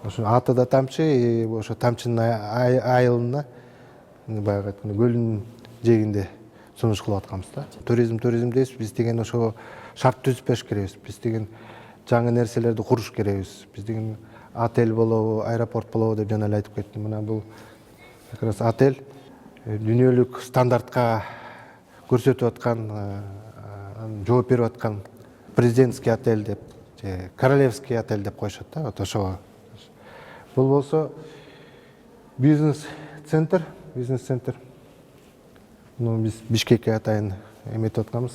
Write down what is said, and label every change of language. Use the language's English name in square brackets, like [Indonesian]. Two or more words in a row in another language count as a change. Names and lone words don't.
[Kyrgyz] ошо аты да тамчы, ошо тамчынын айылына баягы айтканда көлдүн жээгинде сунуш кылып атканбыз да. Туризм дейбиз, биз деген ошо шарт түзүп бериш керекпиз. Биз деген жаңы нерселерди куруш керекпиз. Биз деген отель болобу, аэропорт болобу деп жана эле айтып кеттим. Мына бул [Russian] как раз [Kyrgyz] отель дүйнөлүк стандартка көрсөтүп аткан, жооп берип аткан президентский отель деп, же королевский отель деп коюшат да, вот ошого. Бул болсо бизнес-центр. Биз Бишкекке атайын эметип атканбыз.